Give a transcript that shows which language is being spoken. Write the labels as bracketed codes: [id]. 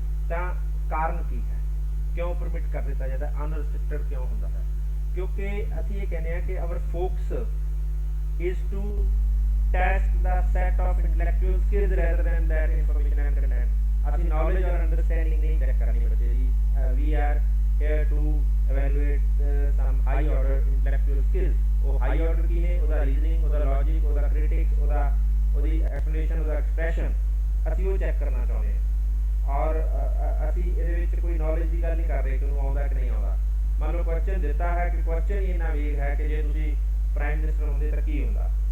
[pa] ਤਾਂ ਕਾਰਨ ਕੀ ਹੈ, ਕਿਉਂ ਪਰਮਿਟ ਕਰ ਦਿੱਤਾ ਜਾਂਦਾ, ਅਨਰਿਸਟ੍ਰਿਕਟਡ ਕਿਉਂ ਹੁੰਦਾ ਹੈ? ਕਿਉਂਕਿ ਅਸੀਂ ਇਹ ਕਹਿੰਦੇ ਹਾਂ ਕਿ [en] Our focus is to test ਦਾ set of intellectual skills rather than that information and content. [pa] ਅਸੀਂ ਨੌਲੇਜ ਔਰ ਅੰਡਰਸਟੈਂਡਿੰਗ ਨਹੀਂ ਚੈੱਕ ਕਰਨੀ ਬੱਚੇ ਦੀ। [en] We are here to evaluate some high order intellectual skills। [pa] ਉਹ ਹਾਈ ਆਰਡਰ ਕੀ ਨੇ? ਉਹਦਾ ਰੀਜ਼ਨਿੰਗ, ਉਹਦਾ logic, ਉਹਦਾ ਕ੍ਰਿਟਿਕਸ, ਉਹਦੀ ਐਕਸਪਲੇਨੇਸ਼ਨ, ਉਹਦਾ ਐਕਸਪ੍ਰੈਸ਼ਨ, ਅਸੀਂ ਉਹ ਚੈੱਕ ਕਰਨਾ ਚਾਹੁੰਦੇ ਹਾਂ। ਔਰ ਅਸੀਂ ਇਹਦੇ ਵਿੱਚ ਕੋਈ ਨੌਲੇਜ ਦੀ ਗੱਲ ਨਹੀਂ ਕਰ ਰਹੇ ਕਿ ਉਹਨੂੰ ਆਉਂਦਾ ਕਿ ਨਹੀਂ ਆਉਂਦਾ। ਮੰਨ ਲਓ ਕੁਐਸਚਨ ਦਿੱਤਾ ਹੈ ਕਿ ਕੁਐਸਚਨ ਹੀ ਇੰਨਾ ਵੇਗ ਹੈ ਕਿ ਜੇ ਤੁਸੀਂ ਪ੍ਰਾਈਮ ਮਿਨਿਸਟਰ ਹੁੰਦੇ ਤਾਂ ਕੀ ਹੁੰਦਾ।